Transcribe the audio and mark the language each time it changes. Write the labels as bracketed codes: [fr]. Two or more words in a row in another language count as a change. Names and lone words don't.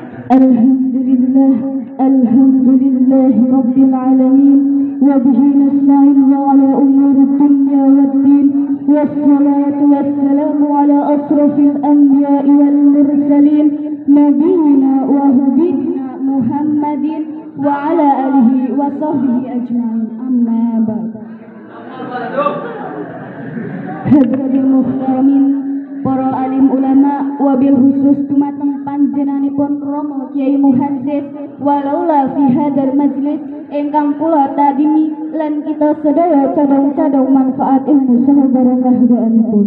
[ar] الحمد لله، الحمد لله رب العالمين، وبه نستعين على أمور الدنيا والدين، والصلاة والسلام على أشرف الأنبياء والمرسلين، نبينا وحبيبنا محمد وعلى آله وصحبه أجمعين، أما بعد. حضرات المحترمين, [jv] para alim ulama, [ar] وبالخصوص [jv] dumateng panjenenganipun Romo Kyai Muhazzis [ar] والأولى في هذا المجلس [jv] ingkang kula tadimi lan kita sedaya cadong-cadong manfaat ilmu saha barokah doanipun.